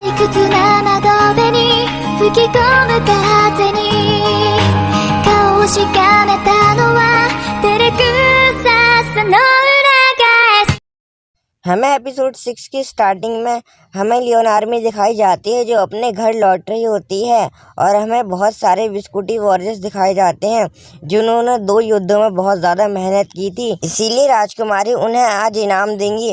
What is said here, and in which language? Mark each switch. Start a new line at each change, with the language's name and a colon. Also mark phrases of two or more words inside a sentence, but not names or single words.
Japanese: 屈な窓辺に吹き込む風に顔をしかめたのは照れくささの裏返す。
Hindi: हमें एपिसोड 6 की स्टार्टिंग में हमें लियोन आर्मी दिखाई जाती है जो अपने घर लौट रही होती है और हमें बहुत सारे बिस्कुटी वॉरियर्स दिखाए जाते हैं जिन्होंने 2 युद्धों में बहुत ज़्यादा मेहनत की थी, इसीलिए राजकुमारी उन्हें आज इनाम देंगी।